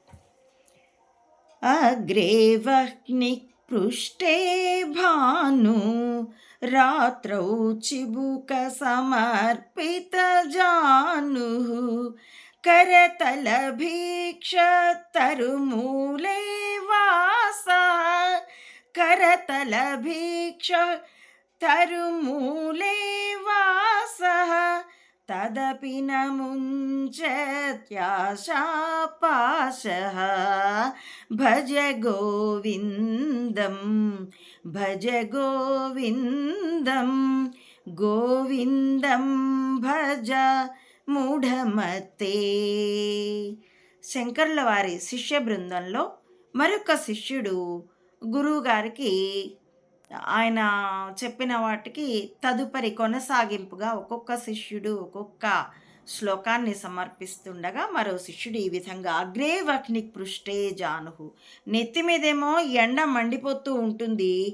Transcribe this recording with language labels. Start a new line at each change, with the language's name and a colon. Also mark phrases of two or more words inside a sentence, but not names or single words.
Sanskrit: అగ్రే వహ్ని పృష్ఠే భాను రాత్రౌ చిబుక సమర్పిత జాను కరతల భీక్ష తరుమూలే వాస करतल भीक्ष तरुमूले वासः तदपि न मुञ्चत्याशापाशः भज गोविन्दं भज गोविन्दं गोविन्दं भज మూఢమతే.
Telugu: శంకరుల వారి శిష్య బృందంలో మరొక శిష్యుడు గురువుగారికి ఆయన చెప్పిన వాటికి తదుపరి కొనసాగింపుగా ఒక్కొక్క శిష్యుడు ఒక్కొక్క శ్లోకాన్ని సమర్పిస్తుండగా మరో శిష్యుడు ఈ విధంగా
Sanskrit: అగ్రే వహ్ని పృష్ఠే జానుహు,
Telugu: నెత్తి మీదేమో ఎండ మండిపోతూ ఉంటుంది.